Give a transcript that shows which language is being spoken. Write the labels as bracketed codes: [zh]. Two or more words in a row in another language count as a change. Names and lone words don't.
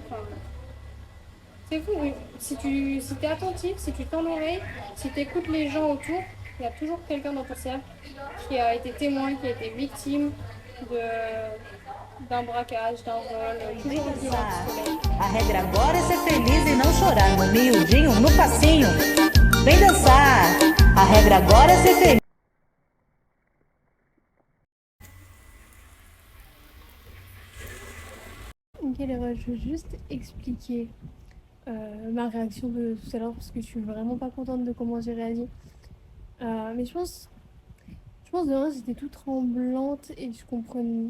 [fr] Enfin, c'est fou, oui. Si t'es attentif, si tu tends l'oreille, si tu écoutes les gens autour, il y a toujours quelqu'un dans ton cercle qui a été témoin, qui a été victime d'un braquage, d'un vol, toujours au plus soleil. [pt] A regra agora é ser feliz e não chorar. No miudinho, no passinho. Vem dançar. A regra agora é ser feliz. [fr] Ok, les refs, je veux juste expliquer ma réaction de tout à l'heure parce que je suis vraiment pas contente de comment j'ai réagi. Mais je pense de vrai, j'étais toute tremblante et je comprenais.